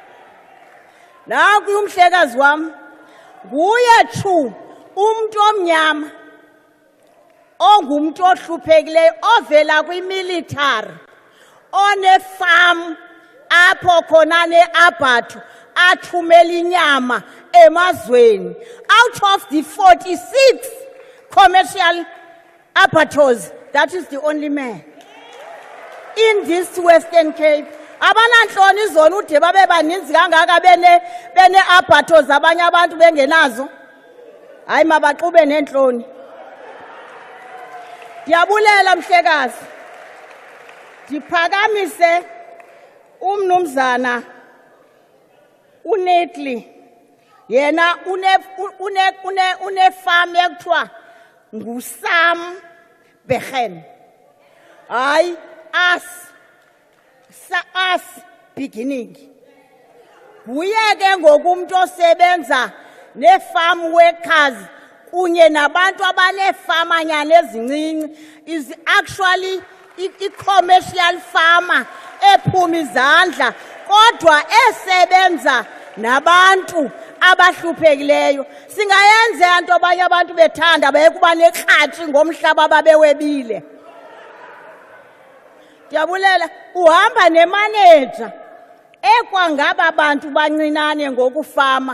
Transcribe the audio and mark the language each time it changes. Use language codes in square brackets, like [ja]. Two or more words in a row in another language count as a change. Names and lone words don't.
[xh] Nanku umhlekazi wami nguye chu umuntu omnyama ongumuntu ohluphekileyo ovela kwimilitary onefarm apho khona neAbattoir athumela inyama emazweni. [en] Out of the 46 commercial abattoirs, that is the only man in this Western Cape. [xh] Abanantloni izona ude babe baninzi kangaka bene abattoirs abanye abantu bengenazo. Hayi mabaxube nentloni. Ndiyabulela mhlekazi. Ndiphakamise umnumzana uNetli. Yena une farm ekuthiwa nguSam Begen. [en] Hayi us beginning. [xh] Nguye ke ngokumuntu osebenza ne- [en] farm workers [xh] kunye nabantu abaneefamanyana ezincinci [en] is actually [xh] i- [en] commercial farmer [xh] ephuma izandla kodwa esebenza nabantu abahluphekileyo. Singayenza into abanye abantu bethanda bayekuba nekratshi ngomhlaba babewebile. Ndiyabulela uhamba nemanager ekwangaba bantu bancinane ngokufama.